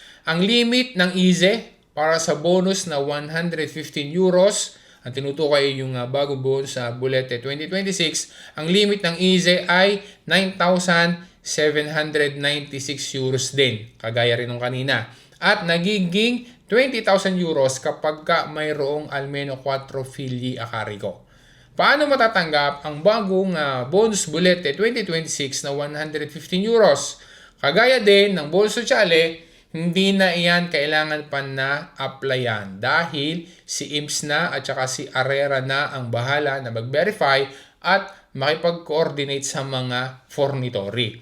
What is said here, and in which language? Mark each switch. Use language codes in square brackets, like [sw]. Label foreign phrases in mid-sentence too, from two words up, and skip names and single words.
[tl] Ang limit ng IZE para sa bonus na 115 euros, ang tinutukoy yung bagong bonus sa bulete 2026, ang limit ng IZE ay 9,796 euros din, kagaya rin ng kanina. At nagiging 20,000 euros kapag mayroong [it] almeno 4 figli a carico. [tl] Paano matatanggap ang bagong bonus bulete 2026 na 115 euros? Kagaya din ng [it] bonus sosyale, [tl] hindi na iyan kailangan pa na applyan dahil si IMSS na at saka si ARERA na ang bahala na mag-verify at makipag-coordinate sa mga fornitory.